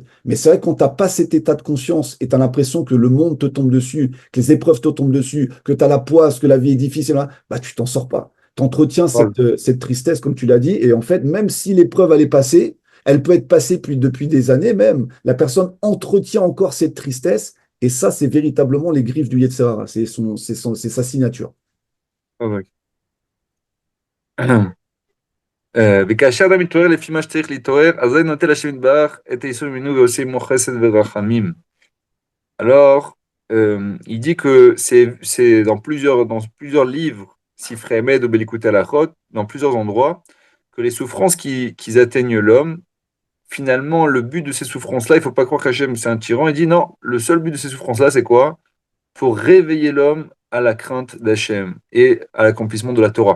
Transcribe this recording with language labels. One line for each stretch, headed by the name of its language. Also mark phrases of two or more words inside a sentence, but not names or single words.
French: Mais c'est vrai, quand tu n'as pas cet état de conscience et tu as l'impression que le monde te tombe dessus, que les épreuves te tombent dessus, que tu as la poisse, que la vie est difficile, bah, tu t'en sors pas. Tu entretiens Voilà. cette tristesse, comme tu l'as dit. Et en fait, même si l'épreuve elle est passée, elle peut être passée depuis des années même. La personne entretient encore cette tristesse. Et ça, c'est véritablement les griffes du
Hebrew: יצר הרע.
French: C'est sa signature. Ouais.
Hebrew: וכאשר אדם מתעורר לפי מה שצריך להתעורר, אזי נוטל השם יתברך את הייסורים ממנו ועושה עמו חסד ורחמים.
French: Alors, il dit que c'est dans plusieurs livres, Sifrei Emed ou Belikutei Halachot, dans plusieurs endroits, que les souffrances qui atteignent l'homme, finalement, le but de ces souffrances-là, il ne faut pas croire qu'Hachem, c'est un tyran. Il dit non, le seul but de ces souffrances-là, c'est quoi? Pour réveiller l'homme à la crainte d'Hachem et à l'accomplissement de la Torah.